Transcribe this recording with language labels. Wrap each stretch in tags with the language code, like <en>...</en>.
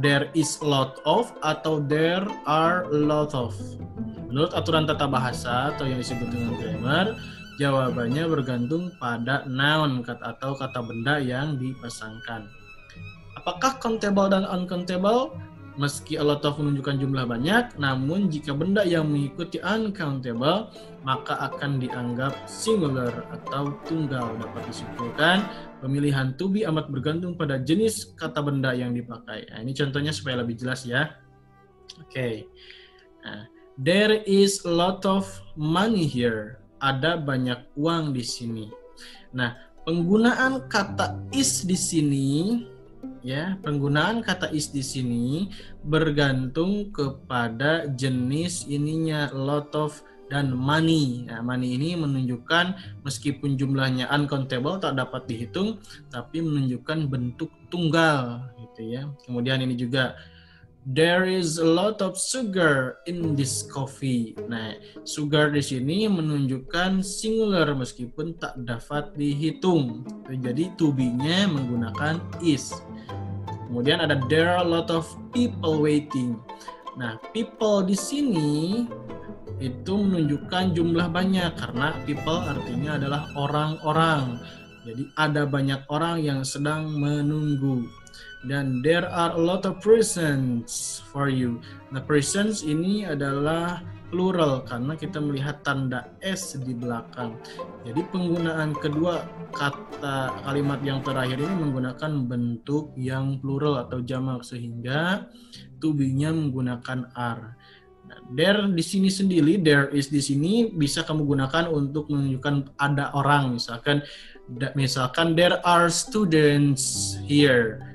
<en>There is a lot of</en> <id>atau</id> <en>there are a lot of?</en> <id>Menurut aturan tata bahasa atau yang disebut dengan grammar, jawabannya bergantung pada noun atau kata benda yang dipasangkan. Apakah countable dan uncountable? Meski a lot of menunjukkan jumlah banyak, namun jika benda yang mengikuti uncountable, maka akan dianggap singular atau tunggal. Dapat disimpulkan, pemilihan to be amat bergantung pada jenis kata benda yang dipakai. Nah, ini contohnya supaya lebih jelas ya. Oke.</id> <en>Nah, there is a lot of money here.</en> <id>Ada banyak uang di sini. Nah, penggunaan kata is di sini, ya, penggunaan kata is di sini bergantung kepada jenis ininya, lot of dan money. Nah, money ini menunjukkan meskipun jumlahnya uncountable, tak dapat dihitung, tapi menunjukkan bentuk tunggal, gitu ya. Kemudian ini juga</id> <en>there is a lot of sugar in this coffee.</en> <id>Nah, sugar di sini menunjukkan singular meskipun tak dapat dihitung. Jadi to be-nya menggunakan is. Kemudian ada</id> <en>there are a lot of people waiting.</en> <id>Nah, people di sini itu menunjukkan jumlah banyak karena people artinya adalah orang-orang. Jadi ada banyak orang yang sedang menunggu.</id> <en>Dan there are a lot of presents for you.</en> <id>Nah, presents ini adalah plural karena kita melihat tanda S di belakang. Jadi penggunaan kedua kata kalimat yang terakhir ini menggunakan bentuk yang plural atau jamak sehingga to be-nya menggunakan are. Nah, there di sini sendiri, there is di sini bisa kamu gunakan untuk menunjukkan ada orang.</id> <en>Misalkan there are students here.</en>